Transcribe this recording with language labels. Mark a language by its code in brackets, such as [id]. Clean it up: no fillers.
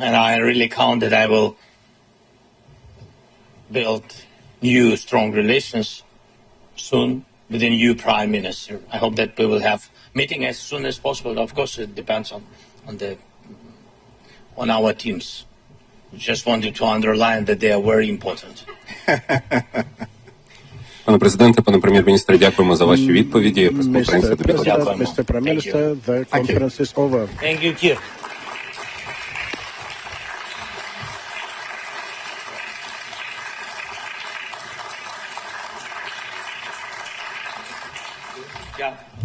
[en] And I really count that I will build new strong relations soon with the new Prime Minister. I hope that we will have meeting as soon as possible. Of course, it depends on our teams. Just wanted to underline that they are very important. [uk] Пане президенте, пане прем'єр-міністре, дякуємо за ваші відповіді. [en] Mr. President, Mr. Prime Minister, the conference is over. Thank you, Keir. Yeah.